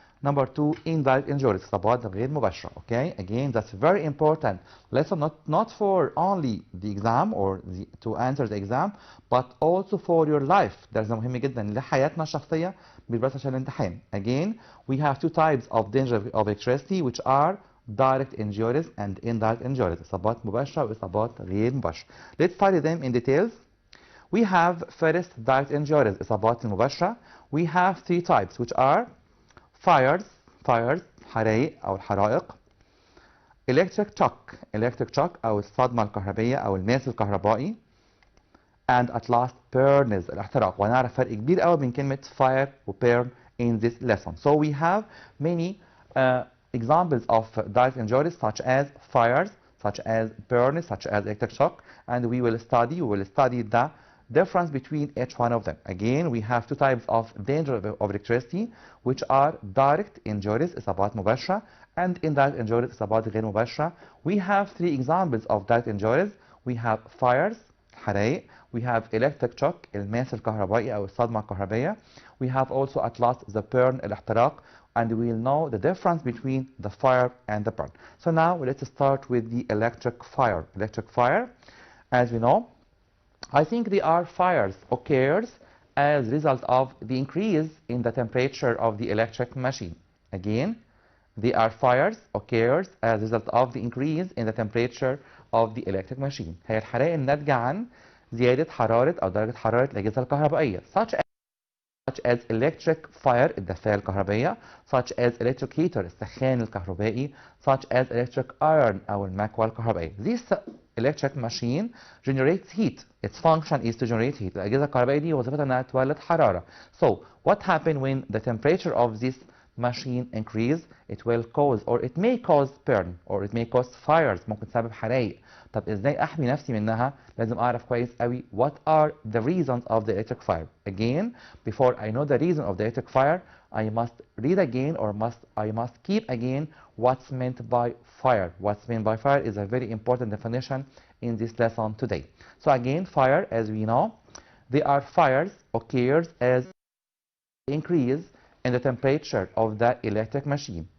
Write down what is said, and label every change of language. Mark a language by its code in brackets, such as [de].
[en] Number 2, indirect injuries [ar] إصابات غير مباشرة. [en] Okay, again that's very important lesson, not for only the exam or to answer the exam but also for your life. [ar] درس مهم جدا لحياتنا الشخصية مش بس عشان الامتحان. [en] Again we have two types of danger of electricity which are direct injuries and indirect injuries. [ar] إصابات مباشرة وإصابات غير مباشرة. [en] Let's study them in details. We have first direct injuries [ar] إصابات المباشرة. [en] We have three types which are fires [ar] حرائق أو الحرائق, [en] electric shock [ar] أو الصدمة الكهربية أو الماس الكهربائي, [en] and at last burns الاحتراق. [ar] وهنعرف فرق كبير قوي بين كلمة fire و burn [en] in this lesson. So we have many examples of direct injuries such as fires, such as burns, such as electric shock, and we will study the difference between each one of them. Again, we have two types of danger of electricity which are direct injuries [ar] إصابات مباشرة [en] and indirect injuries [ar] إصابات غير مباشرة. [en] We have three examples of direct injuries. We have fires حرائق, we have electric shock [ar] الماس الكهربائي أو الصدمة الكهربائية. [en] We have also at last the burn الاحتراق, and we will know the difference between the fire and the burn. So now let's start with the electric fire. Electric fire, as we know, I think they are fires occurs as a result of the increase in the temperature of the electric machine. Again, they are fires occurs as a result of the increase in the temperature of the electric machine. [ar] هي الحرائق الناتجة عن زيادة حرارة أو درجة حرارة الأجهزة الكهربائية [en] such as electric fire [ar] الدفاية الكهربائية, [en] such as electric heater [ar] السخان الكهربائي, [en] such as electric iron [ar] أو المكوى الكهربائية. [en] This electric machine generates heat. Its function is to generate heat. [ar] الأجهزة الكهربائية دي وظيفتها إنها تولد حرارة. [en] So what happens when the temperature of this machine increase? It will cause or it may cause burn or it may cause fires. [ar] ممكن تسبب حرائق. طب ازاي احمي نفسي منها؟ لازم اعرف كويس قوي [en] what are the reasons of the electric fire. Again, before I know the reason of the electric fire, I must read again or I must keep again what's meant by fire. What's meant by fire is a very important definition in this lesson today. So again, fire, as we know, they are fires occurs as increase in the temperature of the electric machine.